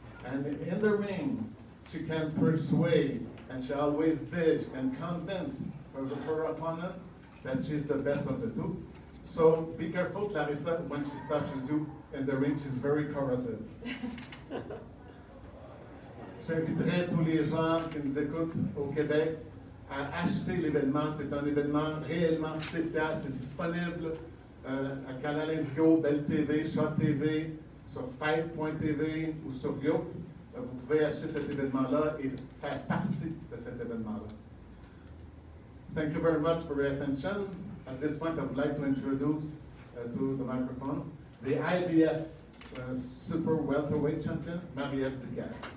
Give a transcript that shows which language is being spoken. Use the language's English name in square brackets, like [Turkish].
[English] And in the ring, she can persuade, and she always did, and convince her opponent that she's the best of the two. So be careful, Claressa, when she touches you in the ring, she's very corrosive. [French] J'inviterai tous les gens qui nous écoutent au Québec à acheter l'événement. C'est un événement réellement spécial. C'est disponible à Canal Indigo, Belle TV, Shot TV, sur Fight.tv ou sur Yo. Vous pouvez acheter cet événement-là et faire partie de cet événement-là. [English] Thank you very much for your attention. At this point, I would like to introduce to the microphone the IBF Super Welterweight Champion, Marie-Ève Dicaire.